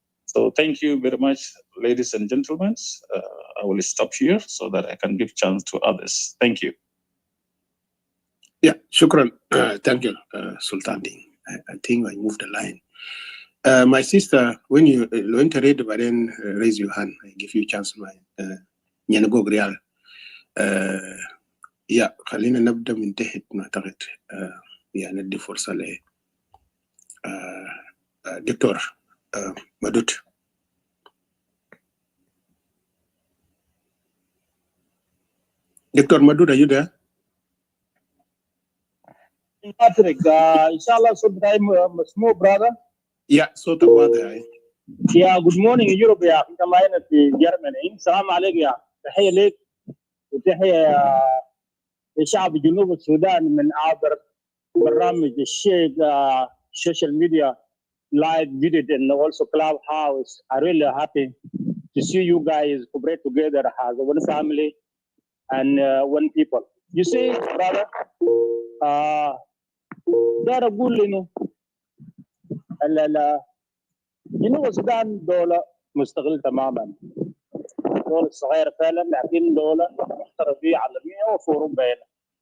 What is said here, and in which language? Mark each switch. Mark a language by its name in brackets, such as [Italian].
[English] So thank you very much, ladies and gentlemen. I will stop here so that I can give chance to others. Thank you. Yeah, shukran. Thank you, Sultan Ding. I think I moved the line. My sister, when you read, but then raise your hand. I give you a chance. Nyanago Grial. [Arabic] Yeah, خلينا نبدأ من تحت نعتقد يعني ندي فرصة ل دكتور مدود. [English] Doctor مدود, are you there? Patrick, inshallah, small brother. Yeah, so the Yeah, good morning, Europe. Yeah, I'm in Germany. Salam alaikum. [Arabic] Yeah, تحية لك وتحية لشعب جنوب السودان من عبر برامج الشيء [English] social media live video and also Clubhouse. I'm really happy to see you guys cooperate together as one family and one people. You see, brother, [Arabic] ده أقول إنه جنوب السودان دولة مستقلة تماما، دولة صغيرة فعلا، لكن دولة محترفة عالمية وفي أوروبا هنا.